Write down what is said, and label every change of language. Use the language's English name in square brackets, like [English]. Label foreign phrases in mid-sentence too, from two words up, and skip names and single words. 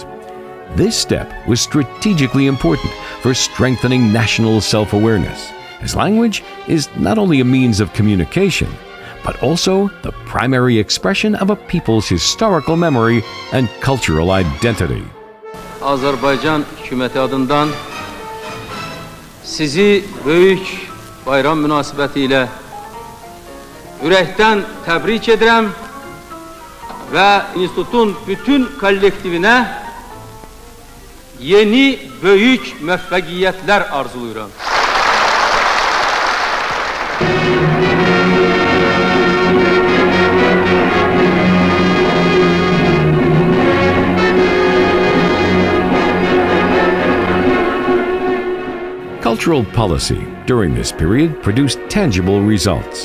[English] This step was strategically important for strengthening national self-awareness, as language is not only a means of communication, but also the primary expression of a people's historical memory and cultural identity. [Azerbaijani] Azərbaycan hökuməti adından sizi böyük bayram münasibətilə ürəkdən təbrik edirəm və institutun bütün kollektivinə yeni böyük müvəffəqiyyətlər arzuluyuram. [English] Cultural policy during this period produced tangible results.